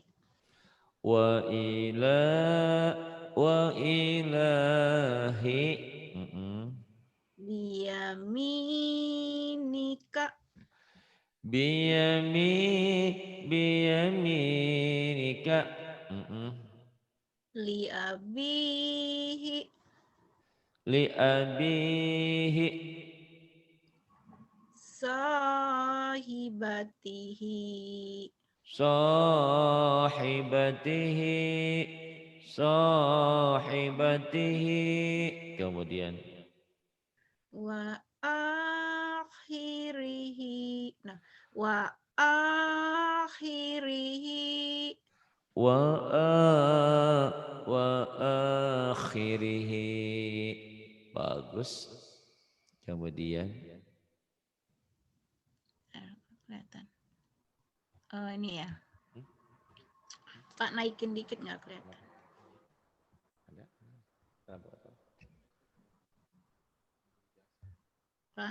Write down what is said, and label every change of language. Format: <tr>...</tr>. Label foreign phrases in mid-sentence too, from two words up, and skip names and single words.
<ar>وإلى وإلهي Biyaminika. بيامي بيمينك لأبيه. لأبيه Sahibatihi. صاحبته صاحبته kemudian Wa akhirihi.</ar> <id>Nah,</id> <ar>وآخره. و و آخره</ar> <id>bagus kemudian Kelihatan. Oh, ini ya. Pak naikin dikit nggak kelihatan. Pak.</id>